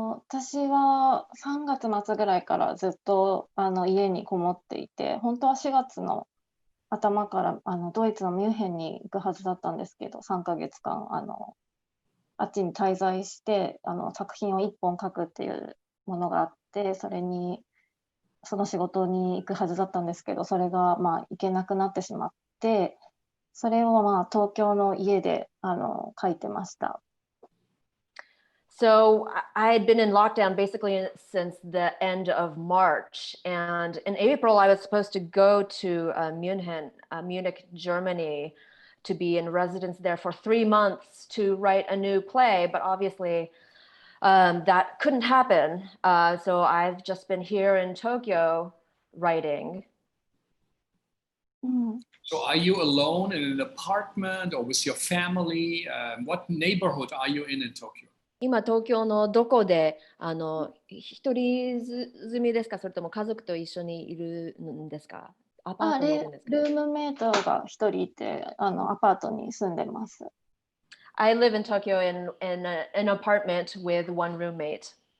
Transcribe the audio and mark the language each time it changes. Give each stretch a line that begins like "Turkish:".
Japanese: 私は3月末ぐらいからずっと家にこもっていて、本当は4月の頭からドイツのミュンヘンに行くはずだったんですけど、3ヶ月間あっちに滞在して作品を1本書くっていうものがあって、その仕事に行くはずだったんですけど、それが行けなくなってしまって、それを東京の家で書いてました。
English: So I had been in lockdown basically since the end of March, and in April I was supposed to go to Munich, Germany, to be in residence there for 3 months to write a new play, but obviously that couldn't happen. So I've just been here in Tokyo writing. So are you alone in an apartment or with your family? What neighborhood are you in Tokyo?
Japanese: 今東京のどこで一人住みですか、それとも家族と一緒にいるんですか？アパートにいるんですか？ルームメイトが一人いて、アパートに住んでます。
English: I live in Tokyo in an apartment with one roommate.